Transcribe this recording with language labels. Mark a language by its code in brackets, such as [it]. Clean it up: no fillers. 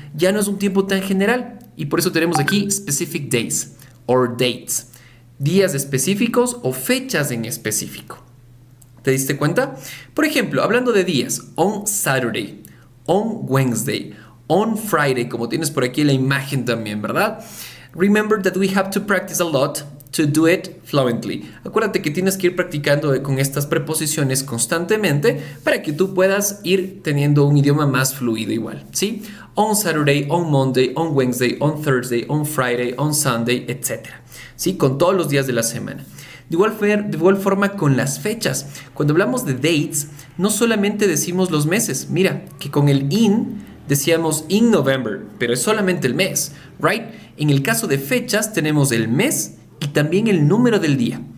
[es] Ya no es un tiempo tan general. Y por eso tenemos aquí [en] specific days or dates. [es] Días específicos o fechas en específico. ¿Te diste cuenta? Por ejemplo, hablando de días, [en] on Saturday, on Wednesday, on Friday, [es] como tienes por aquí la imagen también, ¿verdad? [en] Remember that we have to practice a lot to do it fluently. [es] Acuérdate que tienes que ir practicando con estas preposiciones constantemente para que tú puedas ir teniendo un idioma más fluido igual, ¿sí? [en] On Saturday, on Monday, on Wednesday, on Thursday, on Friday, on Sunday, etc. [es] ¿Sí? Con todos los días de la semana. De igual forma con las fechas. Cuando hablamos de dates, no solamente decimos los meses. Mira, que con el in decíamos [en] in November, [es] pero es solamente el mes, ¿right? En el caso de fechas tenemos el mes y también el número del día.